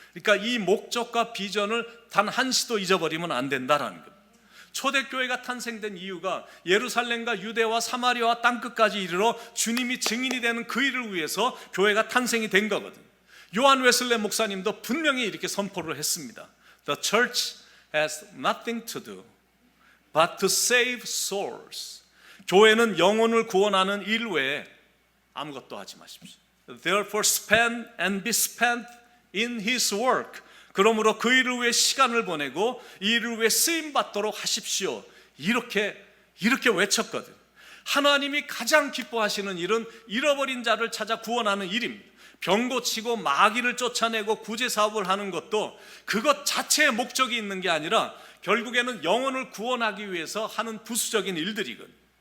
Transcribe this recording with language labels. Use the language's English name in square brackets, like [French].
[Korean] 그러니까 이 목적과 비전을 단 한시도 잊어버리면 안 된다라는 거예요. 초대교회가 탄생된 이유가 예루살렘과 유대와 사마리아와 땅끝까지 이르러 주님이 증인이 되는 그 일을 위해서 교회가 탄생이 된 거거든요. 요한 웨슬레 목사님도 분명히 이렇게 선포를 했습니다. [English] The church has nothing to do but to save souls. [Korean] 교회는 영혼을 구원하는 일 외에 아무것도 하지 마십시오. [English] Therefore spend and be spent in His work. [Korean] 그러므로 그 일을 위해 시간을 보내고 이 일을 위해 쓰임 받도록 하십시오. 이렇게 외쳤거든요. 하나님이 가장 기뻐하시는 일은 잃어버린 자를 찾아 구원하는 일입니다. 병 고치고 마귀를 쫓아내고 구제 사업을 하는 것도 그것 자체의 목적이 있는 게 아니라 결국에는 영혼을 구원하기 위해서 하는 부수적인 일들이거든요.